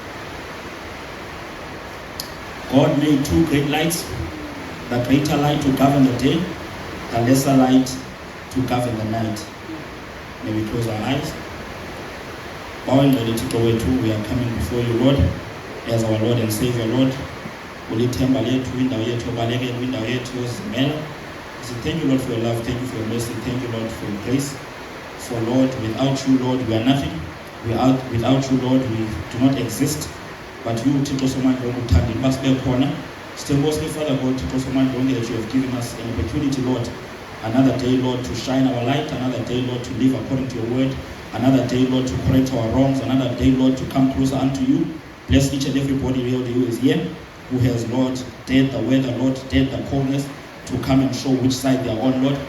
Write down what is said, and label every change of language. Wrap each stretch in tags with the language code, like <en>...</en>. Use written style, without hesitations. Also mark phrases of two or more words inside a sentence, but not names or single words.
<en>God made two great lights, the greater light to govern the day, the lesser light to govern the night. May we close our eyes. Bowing ready to go into, we are coming before you, Lord, as our Lord and Savior, Lord.</en> <xh>Ulithemba lethu, indawo yethu obalekela, indawo yethu ozimela.</xh> <en>Thank you, Lord, for your love. Thank you for your mercy. Thank you, Lord, for your grace. For Lord, without you, Lord, we are nothing. Without you, Lord, we do not exist. But you,</en> <xh>Thixo Somandla uthanda basibe khona. Sithokozile,</xh> <en>Father God,</en> <xh>Thixo Somandla</xh> <en>that you have given us an opportunity, Lord, another day, Lord, to shine our light, another day, Lord, to live according to your word, another day, Lord, to correct our wrongs, another day, Lord, to come closer unto you. Bless each and everybody who is here, who has, Lord, dared the weather, Lord, dared the coldness, to come and show which side they are on, Lord.</en>